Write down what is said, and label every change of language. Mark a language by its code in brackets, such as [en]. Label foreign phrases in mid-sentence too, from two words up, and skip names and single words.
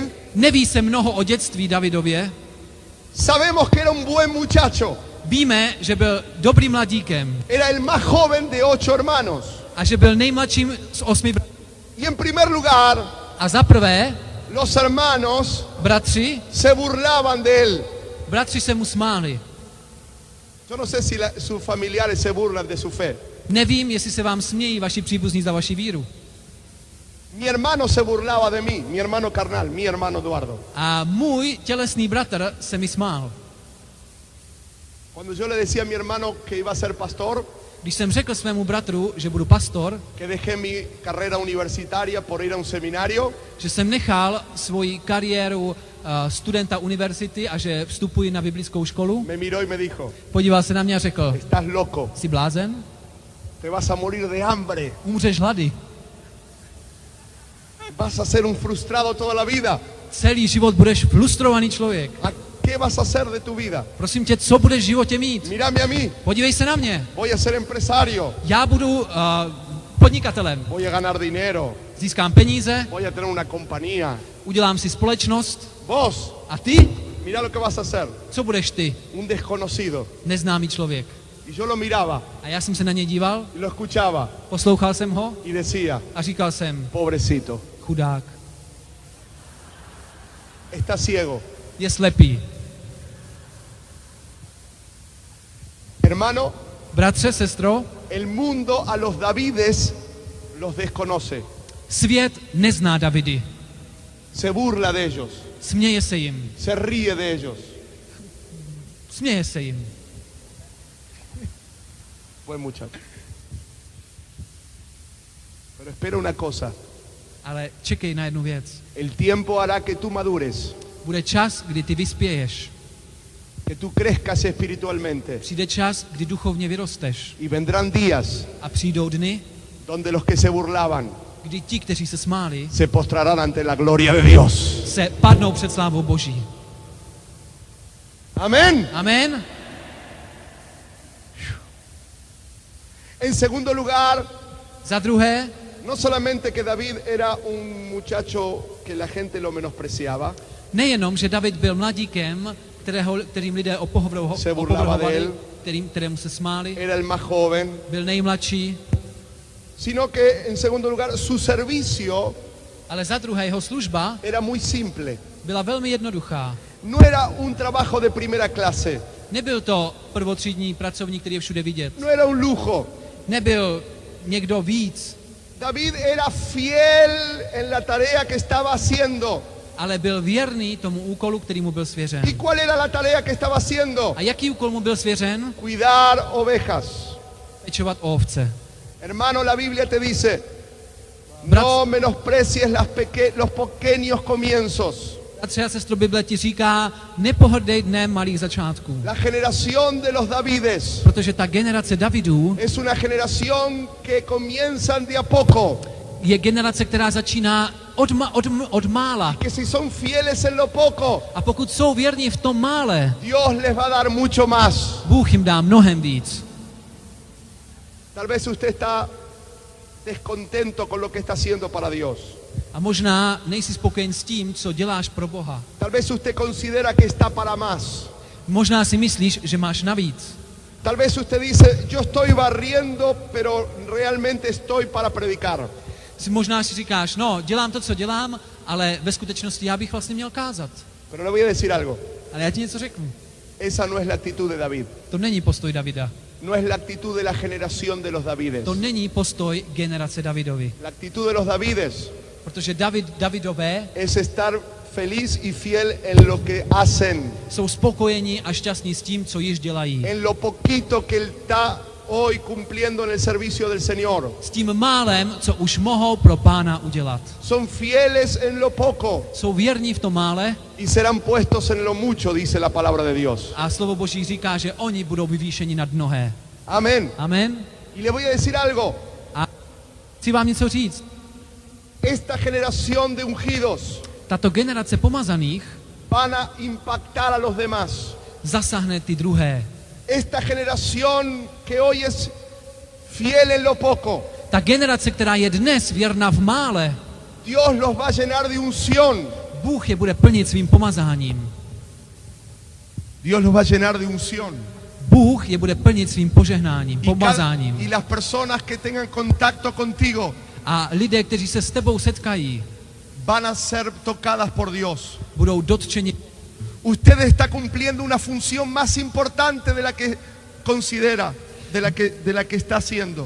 [cs] Neví se mnoho o dětství Davidově. [es] Sabemos que era un buen muchacho. [cs] Víme, že byl dobrým mladíkem [es] Era el más joven de 8 hermanos. [cs] a že byl nejmladším z 8 bratří. [es] Y en primer lugar, [cs] A za prvé, [es] los hermanos [cs] bratři [es] se burlaban de él. [cs] se mu smáli. [es] Yo no sé si sus familiares se burlan de su fe. [cs] Nevím, jestli se vám smějí vaši příbuzní za vaši víru. [es] Mi hermano se burlaba de mí, mi hermano carnal, mi hermano Eduardo. [cs] A můj tělesný bratr se mi smál. [es] Cuando yo le decía a mi hermano que iba a ser pastor, [cs] Když jsem řekl svému bratru, že budu pastor, [es] que dejé mi carrera universitaria por ir a un seminario, [cs] že jsem nechal svoji kariéru studenta univerzity a že vstupuji na biblickou školu, [es] me miró y me dijo, [cs] podíval se na mě a řekl, [es] estás loco, [cs] jsi blázen? [es] te vas a morir de hambre, [cs] Umřeš hlady. [es] vas a ser un frustrado toda la vida. [cs] Celý život budeš frustrovaný člověk. [es] ¿A qué vas a hacer de tu vida? [cs] Prosím tě, co budeš v životě mít? [es] Mírame a mí, [cs] Podívej se na mě. [es] voy a ser empresario, [cs] Já budu podnikatelem. [es] voy a ganar dinero, [cs] Získám peníze, [es] voy a tener una compañía. [cs] udělám si společnost. [es] Vos, [cs] A ty? [es] mira lo que vas a hacer, [cs] Co budeš ty? [es] un desconocido. [cs] Neznámý člověk. [es] Y yo lo miraba [cs] A já jsem se na něj díval, [es] y lo escuchaba [cs] poslouchal jsem ho [es] y decía, [cs] a říkal jsem, [es] pobrecito, [cs] chudák, [es] está ciego. [cs] je slepý. [es] Hermano, [cs] Bratře, sestro, [es] el mundo a los Davides los desconoce, [cs] svět nezná Davidy. [es] se burla de ellos, [cs] Směje se jim. [es] se ríe de ellos. [cs] Směje se jim. [es] Buen muchacho. Pero espera una cosa, [cs] Ale čekej na jednu věc. [es] el tiempo hará que tú madures, [cs] Bude čas, kdy ty vyspěješ. [es] que tú crezcas espiritualmente [cs] Přijde čas, kdy duchovně vyrosteš. [es] y vendrán días [cs] A přijdou dny, [es] donde los que se burlaban [cs] kdy ti, kteří se smáli, [es] se postrarán ante la gloria de Dios. [cs] se padnou před slávou Boží. [es] Amén. [cs] Amen. [es] En segundo lugar, [cs] Za druhé, [es] no solamente que David era un muchacho que la gente lo menospreciaba, [cs] nejenom, že David byl mladíkem, kterým lidé [es] Se burlaba de él. [cs] kterému se smáli, [es] era el más joven, [cs] byl nejmladší, [es] sino que en segundo lugar su servicio [cs] ale za druhé jeho služba [es] era muy simple. [cs] byla velmi jednoduchá. [es] No era un trabajo de primera clase, [cs] Nebyl to prvotřídní pracovník, který je všude vidět. [es] no era un lujo. [cs] Nebyl někdo víc, [es] David era fiel en la tarea que estaba haciendo. [cs] ale byl věrný tomu úkolu, který mu byl svěřen. [es] ¿Y cuál era la tarea que estaba haciendo? [cs] A jaký úkol mu byl svěřen? [es] Cuidar ovejas. [cs] Pečovat o ovce. [es] Hermano, la Biblia te dice, [cs] Brat- [es] no menosprecies los pequeños comienzos. [cs] Bratře a sestro, Bible ti říká, nepohrdej dnem malých začátků. [es] La generación de los Davides [cs] Protože ta generace Davidů [es] es una generación que comienzan de a poco, [cs] je generace, která začíná od mála. [es] que si son fieles en lo poco, [cs] A pokud jsou věrní v tom mále, [es] Dios les va a dar mucho más. [cs] Bůh jim dá mnohem víc. [es] Tal vez usted está descontento con lo que está haciendo para Dios. [cs] A možná nejsi spokojen s tím, co děláš pro Boha. [es] Tal vez usted considera que está para más. [cs] Možná si myslíš, že máš navíc. [es] Tal vez usted dice, yo estoy barriendo, pero realmente estoy para predicar. [cs] Možná si říkáš, no, dělám to, co dělám, ale ve skutečnosti já bych vlastně měl kázat. [es] Pero le voy a decir algo. [cs] Ale já ti něco řeknu. [es] Esa no es la actitud de David. [cs] To není postoj Davida. [es] No es la actitud de la generación de los Davides. [cs] To není postoj generace Davidovi. [es] La actitud de los Davides [cs] Protože Davidové [es] es estar feliz y fiel en lo que hacen, [cs] jsou spokojení a šťastní s tím, co již dělají. [es] en lo poquito que él está hoy cumpliendo en el servicio del Señor. [cs] S tím málem, co už mohou pro Pána udělat. [es] Son fieles en lo poco [cs] Jsou věrní v tom mále [es] y serán puestos en lo mucho, dice la palabra de Dios. [cs] a slovo Boží říká, že oni budou vyvýšeni nad mnohé. [es] Amén. [cs] Amen. [es] Y le voy a decir algo. [cs] A chci vám něco říct. [es] Esta generación de ungidos [cs] Tato generace pomazaných [es] van a impactar a los demás. [cs] zasáhne ty druhé. [es] Esta generación que hoy es fiel en lo poco, [cs] Ta generace, která je dnes věrná v mále, [es] Dios los va a llenar de unción. [cs] Bůh je bude plnit svým pomazáním. [es] Dios los va a llenar de unción. [cs] Bůh je bude plnit svým požehnáním, pomazáním. [es] Y las personas que tengan contacto contigo [cs] A lidé, kteří se s tebou setkají, [es] van a ser tocadas por Dios. [cs] budou dotčeni. [es] Usted está cumpliendo una función más importante de la que considera, de la que está haciendo.